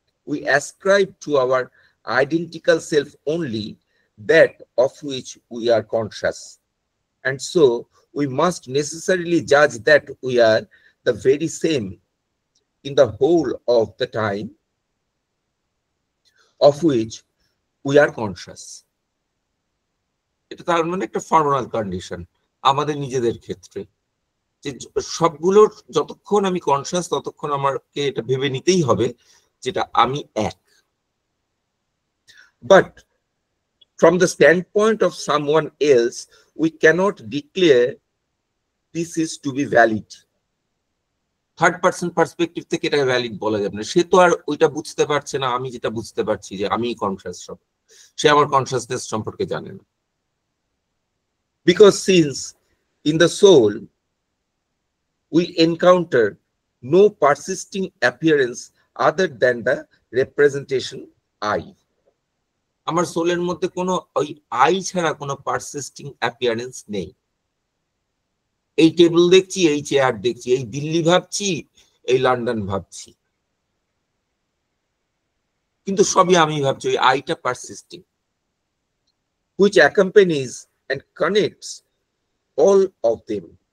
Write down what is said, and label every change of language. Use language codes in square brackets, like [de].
[en] we ascribe to our identical self only that of which we are conscious, and so we must necessarily judge that we are the very same in the whole of the time of which we are conscious. [bn] এটা তার মানে একটা formal condition আমাদের নিজেদের ক্ষেত্রে, যে সবগুলোর যতক্ষণ আমি কনসিয়াস ততক্ষণ আমাকে এটা ভেবে নিতেই হবে যেটা আমি এক। [en] But from the standpoint of someone else we cannot declare this is to be valid. [bn] Third person perspective থেকে এটা ভ্যালিড বলা যাবে না। সে তো আর ওইটা বুঝতে পারছে না, আমি যেটা বুঝতে পারছি যে আমি কনসিয়াস সব, সে আমার কনসিয়াসনেস সম্পর্কে জানে না। [en] Because since in the soul we encounter no persisting appearance other than the representation I. [bn] আমার সোলের মধ্যে কোনো ওই আই ছাড়া কোনো পারসিস্টিং অ্যাপিয়ারেন্স নেই। এই টেবিল দেখছি, এই চেয়ার দেখছি, এই দিল্লি ভাবছি, এই লন্ডন ভাবছি, কিন্তু সবই আমি ভাবছি, ওই আইটা persisting, [en] which accompanies and connects all of them.